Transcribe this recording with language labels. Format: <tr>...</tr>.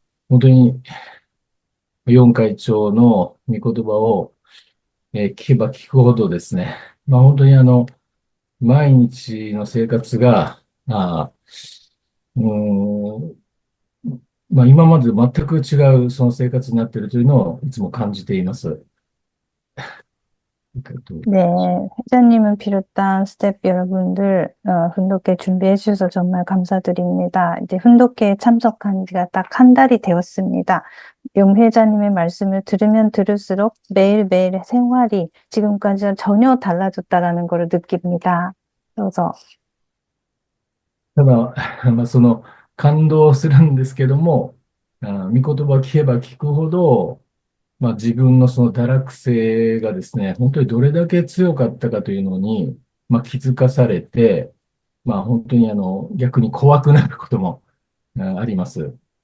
<ja>本当に、4会長の御言葉を、聞けば聞くほどですね、本当に毎日の生活が、うーん今までと全く違うその生活になっているというのをいつも感じています。</ja> <ko>네, 회장님을 비롯한 스태프 여러분들, 훈독회 준비해 주셔서 정말 감사드립니다. 이제 훈독회에 참석한 지가 딱 한 달이 되었습니다. 용 회장님의 말씀을 들으면 들을수록 매일매일의 생활이 지금까지와 전혀 달라졌다라는 걸 느낍니다. 그래서</ko> <ja>ただ、その感動するんですけども、御言葉を聞けば聞くほど、自分のその堕落性がですね、本当にどれだけ強かったかというのに、気づかされて、本当に逆に怖くなることもあります。</ja>